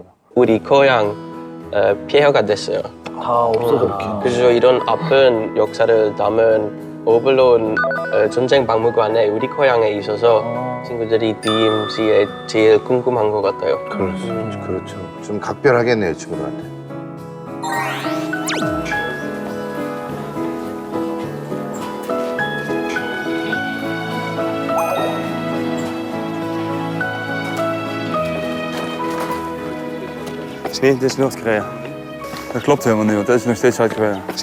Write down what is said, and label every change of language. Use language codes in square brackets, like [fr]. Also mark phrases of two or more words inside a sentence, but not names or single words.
[ko] 우리 고향 폐허가 됐어요. 다 없어졌게. 그래서 이런 아픈 역사를 담은 오벌룬 전쟁 박물관에 우리 고향에 있어서 친구들이 DMZ에 제일 궁금한 것 같아요. 그렇죠. 좀 각별하겠네요, 친구들한테. [nl] Nee, dit is Noord-Korea. Dat klopt helemaal niet, want dat is nog steeds Zuid-Korea.